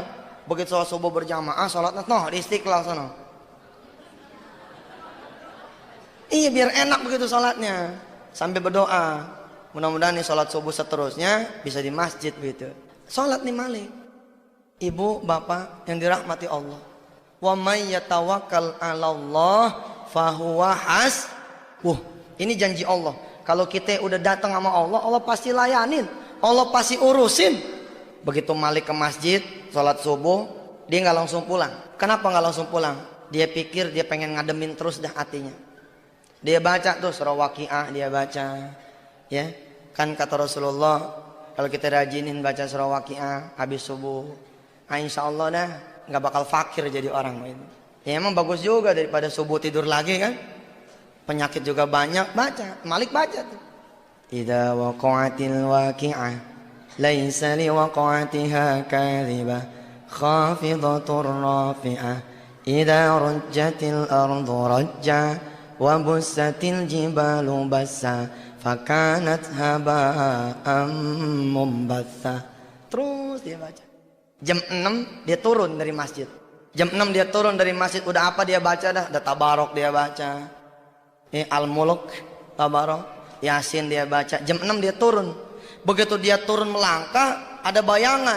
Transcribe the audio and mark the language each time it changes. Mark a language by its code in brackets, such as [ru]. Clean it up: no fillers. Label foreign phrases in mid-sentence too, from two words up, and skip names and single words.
[id] Begitu sholat subuh berjamaah, sholatnya di Istiqlal sana. Iya biar enak begitu sholatnya, sambil berdoa. Mudah-mudahan nih sholat subuh seterusnya bisa di masjid gitu. Sholat nih Malik. Ibu, bapak yang dirahmati Allah. [ar] ومن يتوكل على الله فهو حسبه. [id] Ini janji Allah. Kalau kita udah datang sama Allah, Allah pasti layanin. Allah pasti urusin. Begitu Malik ke masjid, sholat subuh, dia nggak langsung pulang. Kenapa nggak langsung pulang? Dia pikir dia pengen ngademin terus dah hatinya. Dia baca tuh surah Waqiah, dia baca. Ya, kan kata Rasulullah, kalau kita rajinin baca surah Waqiah habis subuh, [ar] إن شاء الله [id] dah nggak bakal fakir jadi orang ini. Ya emang bagus juga daripada subuh tidur lagi kan. Penyakit juga banyak, baca. Malik baca tuh. [ar] إذا وقعت الواقعة ليس لوقعتها كاذبة خافضة رافعة إذا رجت الأرض رجا وبست الجبال بسا فكانت هباء منبثا. [id] Terus dia baca. Jam 6 dia turun dari masjid. Jam 6 dia turun dari masjid, udah apa dia baca dah? Udah Tabarok dia baca. Al-Mulk, Tabarok, Yasin dia baca. Jam 6 dia turun. Begitu dia turun melangkah, ada bayangan.